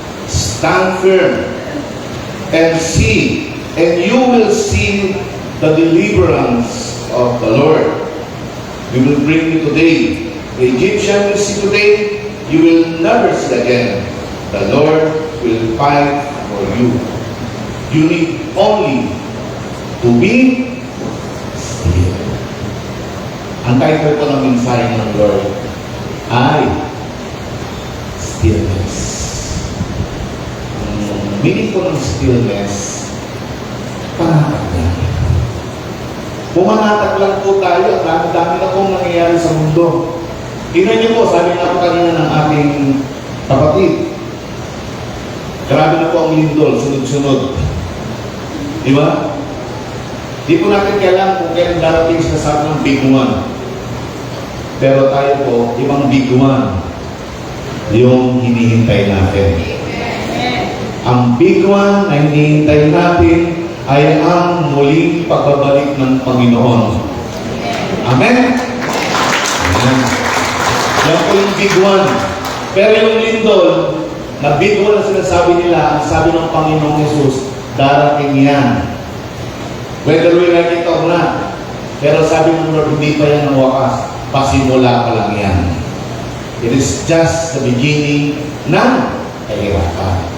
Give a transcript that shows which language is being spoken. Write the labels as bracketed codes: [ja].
[en] Stand firm and see, and you will see the deliverance of the Lord. We will bring you today. The Egyptian you see today, you will never see again. The Lord will fight for you. You need only to be still." [tl] Ang title po ng mensahe ng Lord ay stillness. Ang meaning po ng stillness, panatag lang. Pumanatag lang po tayo at dami na pong nangyayari sa mundo. Tingnan niyo po, sabi nga po kanina ng ating kapatid, grabe na po ang lindol, sunod-sunod. Di ba? Di po natin kailangan kung kailan darating sa sabi ng big one. Pero tayo po, ibang big one yung hinihintay natin. Ang big one na hinihintay natin ay ang muling pagbabalik ng Panginoon. Amen? Amen. Yan po yung big one. Pero yung lindol, na big one na sinasabi nila, ang sabi ng Panginoong Jesus, darating yan. [en] Whether we like it or not. [tl] Pero sabi ng Lord, hindi pa yan ang wakas. Pasimula pa lang yan. [en] It is just the beginning [tl] ng kahirapan.